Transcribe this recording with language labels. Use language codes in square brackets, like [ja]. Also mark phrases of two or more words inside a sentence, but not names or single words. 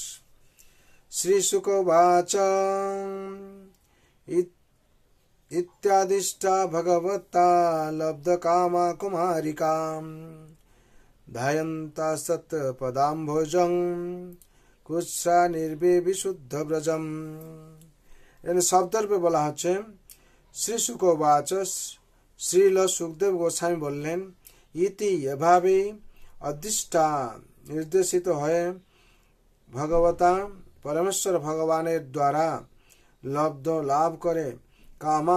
[sa] श्री शुक उवाच इत्यादिष्टा भगवता लब्धकामा कुमारिका ध्यायन्ता सत्पदाम्भोजं कुत्सा निर्विशुद्ध ब्रजम। [hi] इन शब्दर पे [bn] বলা হচ্ছে শ্রী শুক উবাচ। শ্রীল সুখদেব গোস্বামী বললেন, ইতি এভাবে অধিষ্ঠা নির্দেশিত হয়ে ভগবতা পরমেশ্বর ভগবানের দ্বারা লব্ধ লাভ করে কামা